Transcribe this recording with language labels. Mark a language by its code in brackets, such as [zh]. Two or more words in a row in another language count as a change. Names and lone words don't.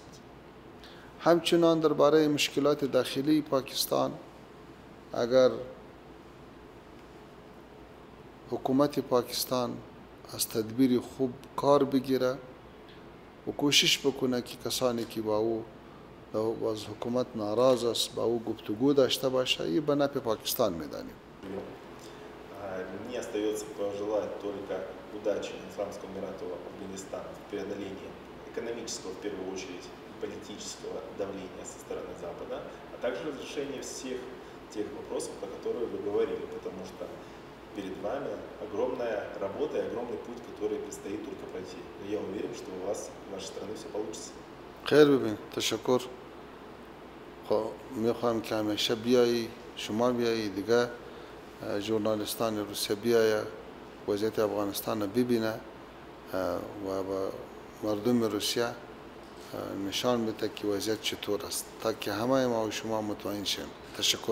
[fa] همچنان درباره مشکلات داخلی پاکستان اگر حکومت پاکستان از تدبیر خوب کار بگیره و کوشش بکنه که کسانی که با او از حکومت ناراض است با او گفتگو داشته باشه، این به نفع پاکستان میدانیم. [ru] Мне остается пожелать только удачи Исламскому Эмирату Афганистан в преодолении экономического, в первую очередь, политического давления со стороны Запада, а также разрешение всех тех вопросов, о которых вы говорили, потому что перед вами огромная работа и огромный путь, который предстоит только пройти. Но я уверен, что у вас, в вашей стране все получится. [fa] خیر ببین، تشکر. میخوایم که همیشه بیایی، شما بیایی دیگه، ژورنالیستان روسیه بیایه وضعیت افغانستان ببینه و با مردم روسیه نشان بده که وضعیت چطور است تا که همه ما و شما مطمئن شیم.